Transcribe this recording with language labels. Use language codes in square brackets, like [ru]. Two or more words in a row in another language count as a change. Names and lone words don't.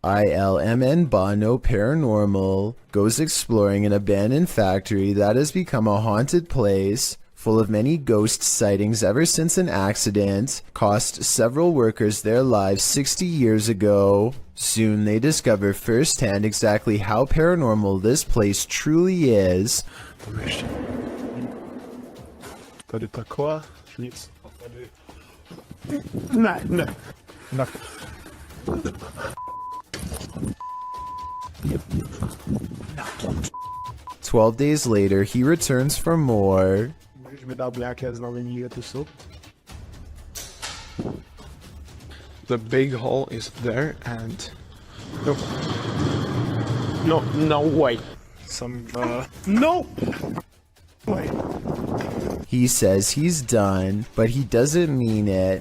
[en] ILMN Bono Paranormal goes exploring an abandoned factory that has become a haunted place full of many ghost sightings ever since an accident cost several workers their lives 60 years ago. Soon they discover firsthand exactly how paranormal this place truly is. [cs] Tady taková, nic. Ne, ne. [en] 12 days later, he returns for more. [cs] Můžeš mi dát nějaké znamení, to jsou? [en] The big hole is there and... No way. Some, no! Way. He says he's done, but he doesn't mean it.